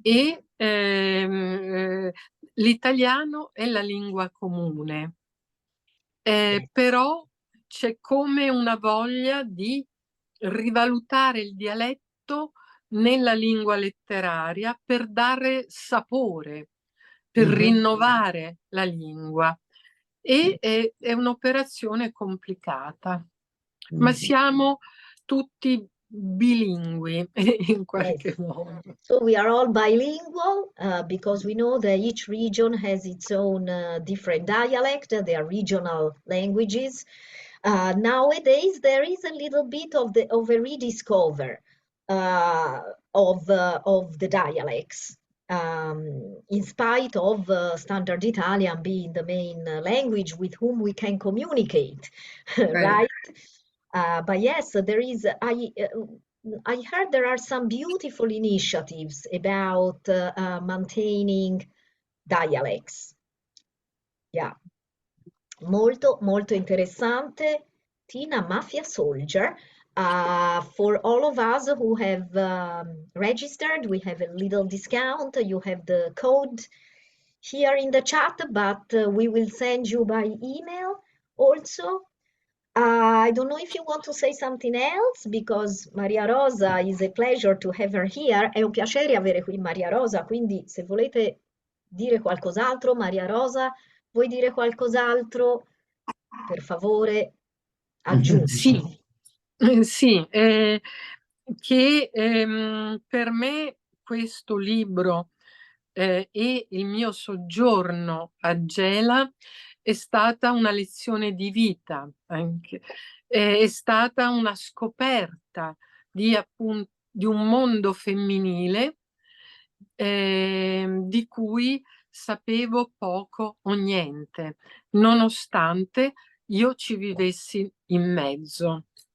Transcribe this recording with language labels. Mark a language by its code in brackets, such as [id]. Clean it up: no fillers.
[it] e l'italiano è la lingua comune, però c'è come una voglia di rivalutare il dialetto nella lingua letteraria per dare sapore, per rinnovare la lingua. E è un'operazione complicata, ma siamo tutti bilingui in qualche modo. [en] So we are all bilingual because we know that each region has its own different dialect, their regional languages. Nowadays, there is a little bit of a rediscover of the dialects, in spite of standard Italian being the main language with whom we can communicate, right? But yes, there is. I heard there are some beautiful initiatives about maintaining dialects. [it] Yeah, molto, molto interessante. [en] Tina, Mafia Soldier. For all of us who have registered, we have a little discount. You have the code here in the chat, but we will send you by email also. I don't know if you want to say something else, because Maria Rosa is a pleasure to have her here. [it] È un piacere avere qui Maria Rosa, quindi se volete dire qualcos'altro, Maria Rosa, vuoi dire qualcos'altro? Per favore, aggiungi. Sì, che per me questo libro e il mio soggiorno a Gela è stata una lezione di vita anche, è stata una scoperta appunto, di un mondo femminile di cui sapevo poco o niente, nonostante io ci vivessi in mezzo.